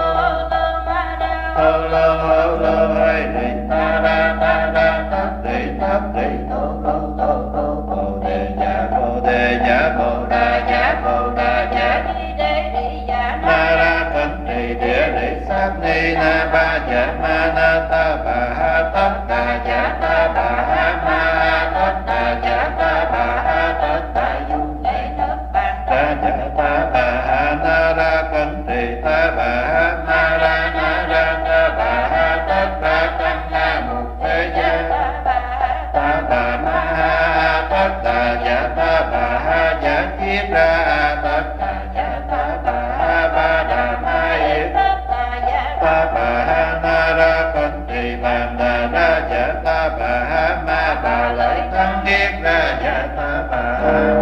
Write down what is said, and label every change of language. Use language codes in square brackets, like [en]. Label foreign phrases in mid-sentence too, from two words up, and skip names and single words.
[vi] lô ơi đi ta ra thất đi tô bồ đề giả bồ đà giả ma ra thân trì địa lý sát ni na ba giả ma na ta bà ha tất đà giả ta bà ha ma tất đà giả ta bà ha tất đà du ra giả ta bà ha na ra thân trì ta bà ha ma ra na ra ta bà ha tất đà căn na mục thế gia ta bà ma ha tất đà giả ta bà ha giả kiết ra tất đà giả ta bà ha ba đà ma yết ta bà ha na ra phân trì bàn đà ra giả ta bà ha ma bà lợi thắng kiết ra giả ta bà ha